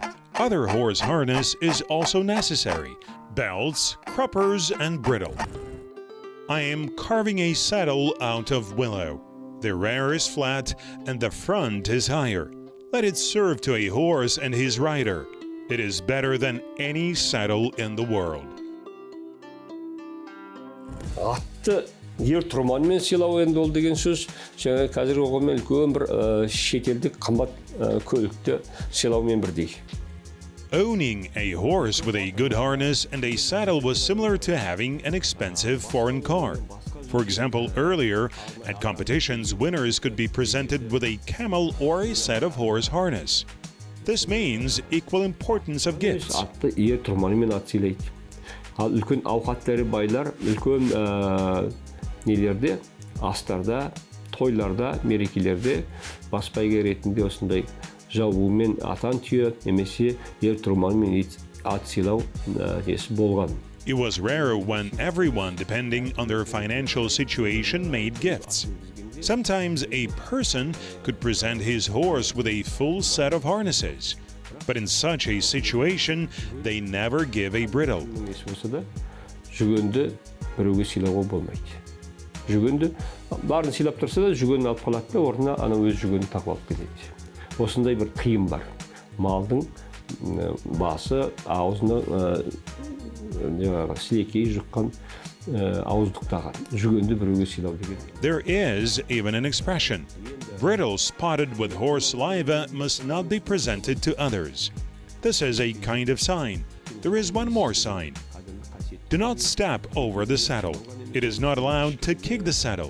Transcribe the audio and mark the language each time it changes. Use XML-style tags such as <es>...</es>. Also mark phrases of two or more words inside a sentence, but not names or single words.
<en>Other horse harness is also necessary: belts, cruppers, and bridle. I am carving a saddle out of willow. The rear is flat and the front is higher. Let it serve to a horse and his rider. It is better than any saddle in the world.</en> <kk>Атты ер тұрманмен сыйлау енді ол деген сөз, жаңа қазіргі ұғыммен үлкен бір шетелдік қымбат көлікті сыйлаумен бірдей.</kk> <en>Owning a horse with a good harness and a saddle was similar to having an expensive foreign car. For example, earlier, at competitions, winners could be presented with a camel or a set of horse harness. This means equal importance of gifts.</en> <kk>Атты ер тұрманымен ат сыйлайды. Ал үлкен ауқаттары байлар, үлкен нелерде, астарда, тойларда, мерекелерде бас бәйге ретінде осындай жауымен атан түйе немесе ер тұрманмен ат сыйлау несі болған.</kk> <en>It was rare when everyone, depending on their financial situation, made gifts. Sometimes a person could present his horse with a full set of harnesses. But in such a situation, they never give a bridle.</en> <kk>Жүгенді біреуге сыйлауға болмайды. Жүгенді барын сыйлап тұрса да жүгенін алып қалады да орнына ана өз жүгенін тағып алып кетеді. Осындай бір қиын бар. Малдың басы, аузына сілекей жұққан ауыздықтағы жүгенді біреуге сыйлау деген.</kk> <en>There is even an expression. Bridle spotted with horse saliva must not be presented to others. This is a kind of sign. There is one more sign. Do not step over the saddle. It is not allowed to kick the saddle.</en>